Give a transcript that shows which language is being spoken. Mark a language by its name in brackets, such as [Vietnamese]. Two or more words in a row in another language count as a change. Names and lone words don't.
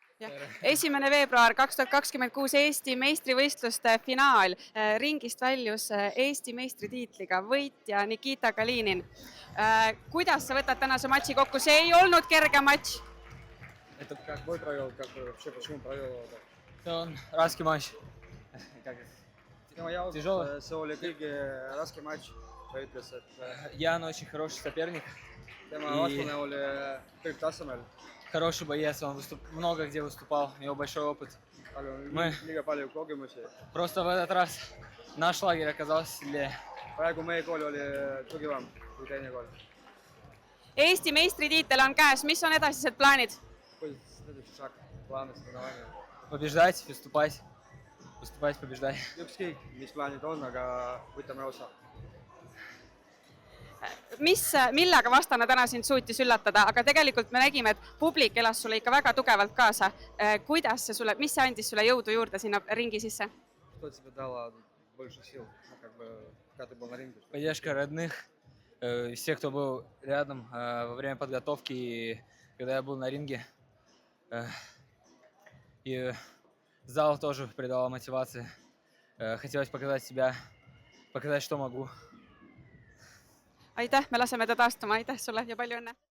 [Estonian] jah, 1. veebruar 2026 Eesti meistrivõistluste finaal. Ringist väljus Eesti meistritiitliga võitja Nikita Kalinin. Kuidas sa võtad tänase matši kokku? See ei olnud kerge matš. [Russian] Это как вы провел, как вы вообще, почему провел его так? Он raske матч. [Estonian] Tema jaoks [Russian] Тяжелый. [Estonian] see oli kõige raskem matš. Ta ütles, et [Russian] Ян очень хороший соперник, [Estonian] tema [Russian] И- [Estonian] vastane oli kõrgtasemel. [Russian] хороший боец, он много где выступал, у него большой опыт. [Estonian] Tal on Me- liiga palju kogemusi. [Russian] Просто в этот раз наш лагерь оказался сильнее. [Estonian] Praegu meie kool oli tugevam kui teine kool. Eesti meistritiitel on käes. Mis on edasised plaanid? Kuidas [Russian] следующий шаг? [Estonian] Plaanid sõnavõime. [Russian] Побеждать, выступать, выступать, побеждать. [Estonian] Ükskõik, mis plaanid on, aga võtame osa. Millega vastane täna sind suutis üllatada, aga tegelikult me nägime, et publik elas sulle ikka väga tugevalt kaasa. Mis see andis sulle jõudu juurde sinna ringi sisse? [Russian] Что тебе дало больше сил, когда ты был на ринге? Поддержка родных, всех, кто был рядом во время подготовки, и когда я был на ринге. И зал тоже придал мотивации. Хотелось показать себя, показать, что могу. [Estonian] Aitäh, me laseme ta taastuma. Aitäh sulle ja palju õnne!